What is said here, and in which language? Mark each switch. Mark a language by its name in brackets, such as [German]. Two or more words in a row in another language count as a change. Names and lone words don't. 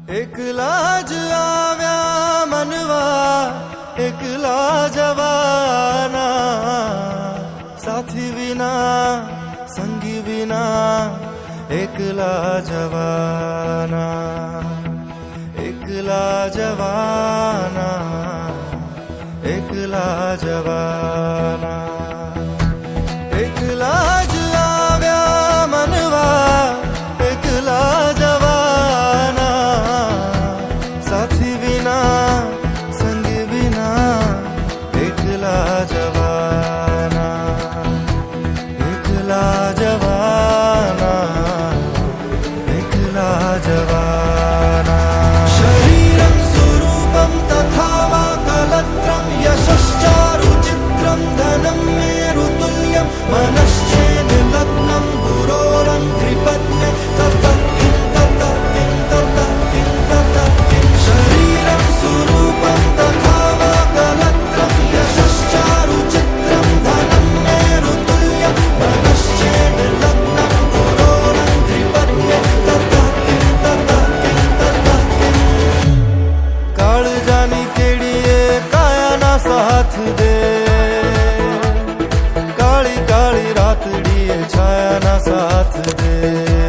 [Gujarati] એકલા જ આવ્યા મનવા એકલા જવાના, સાથી વિના સંગી વિના એકલા જવાના, એકલા જવાના, એકલા જવાના। એકલા જ આવ્યા મનવા એકલા જવાના, સાથી વિના સંગી વિના એકલા જવાના, એકલા જવાના, એકલા જવાના। [Sanskrit] शरीरं सुरूपं तथा वा कलत्रं यशश्चारुचित्रं धनं मेरुतुल्यं मनश्चेन्लग्नं गुरोरङ्घ्रिपद्मे ततः किं ततः किं ततः किं ततः किं। शरीरं सुरूपं तथा वा कलत्रं यशश्चारुचित्रं धनं मेरुतुल्यं मनश्चेन्लग्नं गुरोरङ्घ्रिपद्मे ततः किं ततः किं ततः किं। [Gujarati] કાળજાની કેળીએ કાયાના સાથ દે, કાળી કાળી રાતડીએ છાયાના સાથ દે।